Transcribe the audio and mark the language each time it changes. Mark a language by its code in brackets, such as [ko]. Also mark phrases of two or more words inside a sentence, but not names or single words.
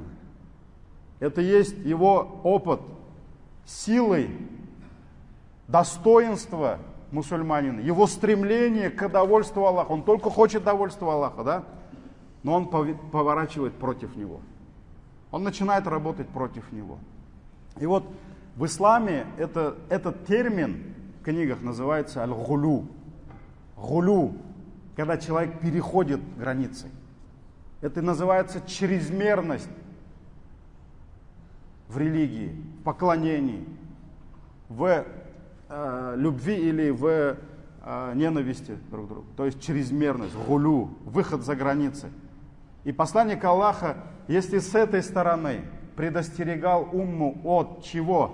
[ru] Это есть его опыт, силой, достоинство мусульманина, его стремление к довольству Аллаха. Он только хочет довольства Аллаха, да? Но он поворачивает против него. Он начинает работать против него. И вот в исламе этот термин в книгах называется аль-гулю. Гулю, когда человек переходит границы. Это называется чрезмерность в религии, в поклонении, в любви или в ненависти друг к другу. То есть чрезмерность, гулю, выход за границы. И посланник Аллаха, если с этой стороны предостерегал умму от чего?